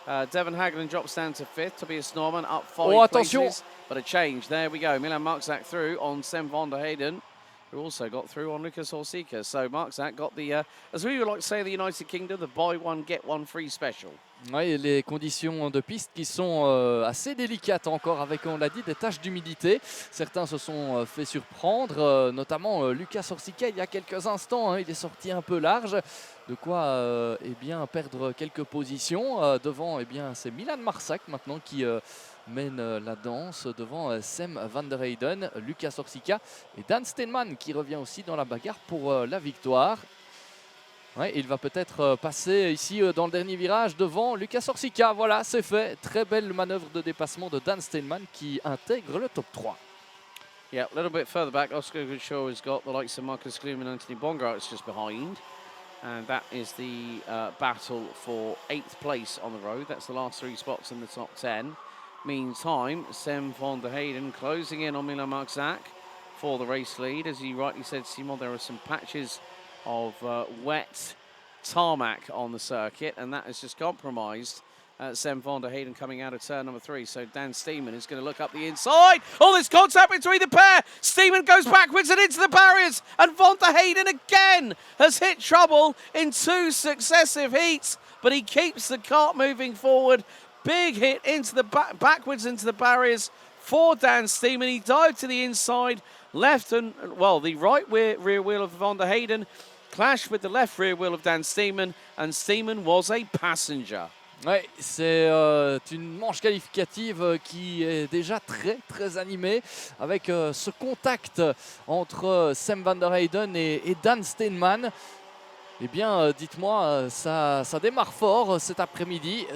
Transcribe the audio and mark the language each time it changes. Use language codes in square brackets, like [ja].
[en] Devon Haglen drops down to 5th. Tobias Norman up 5 places. But a change. There we go. Milan Marczak through on Sem van der Heyden, who also got through on Lucas Orsika. So Marczak got the, as we would like to say in the United Kingdom, the buy one, get one free special. [fr] Oui, les conditions de piste qui sont assez délicates encore avec, on l'a dit, des taches d'humidité. Certains se sont fait surprendre, notamment Lucas Orsika il y a quelques instants. Il est sorti un peu large, de quoi eh bien, perdre quelques positions. Devant, eh bien, c'est Milan Marczak maintenant qui mène la danse devant Sem van der Heyden, Lucas Orsika et Dan Steenman qui revient aussi dans la bagarre pour la victoire. Ouais, il va peut-être passer ici dans le dernier virage devant Lucas Orsika. Voilà, c'est fait. Très belle manœuvre de dépassement de Dan Steenman qui intègre le top 3. [en] Yeah, a little bit further back, Oscar Goodshaw has got the likes of Marcus Gloom and Anthony Bongarts just behind. And that is the battle for 8th place on the road. That's the last 3 spots in the top 10. Meantime, Sem van der Heyden closing in on Milan Marczak for the race lead. As you rightly said, Simon, there are some patches of wet tarmac on the circuit, and that has just compromised Sem van der Heyden coming out of turn number 3. So Dan Steeman is going to look up the inside. Oh, there's contact between the pair. Steeman goes backwards and into the barriers, and van der Heyden again has hit trouble in 2 successive heats, but he keeps the kart moving forward. Big hit into the backwards into the barriers for Dan Steeman. He dived to the inside, left and, well, the right rear wheel of van der Heyden clashed with the left rear wheel of Dan Steeman, and Steeman was a passenger. [fr] Ouais, c'est une manche qualificative qui est déjà très animée avec ce contact entre Sem van der Heyden et Dan Steeman. Eh bien, dites-moi, ça démarre fort cet après-midi.